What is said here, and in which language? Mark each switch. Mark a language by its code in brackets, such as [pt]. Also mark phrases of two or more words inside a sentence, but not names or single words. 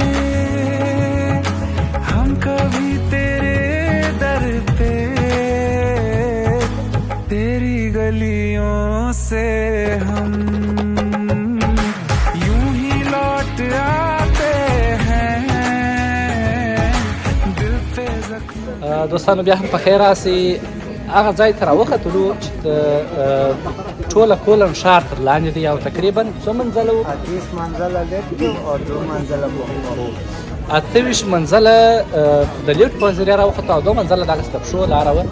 [hi] हम कभी तेरे दर पे, तेरी गलियों से हम यूं ही लौट आते हैं, दिल पे जख्म. [ps] دوستانو بیا هم په خیر راسئ. هغه ځای ته راوختلو چې ټوله کولن ښار تر لاندې دی او تقریبا څو منزله و؟ 28 منزله لیفت او 2 منزله بوخمرو. 28 منزله د لیفت په ذریعه راوختو او 2 منزله دغسې د پښو لاره وه.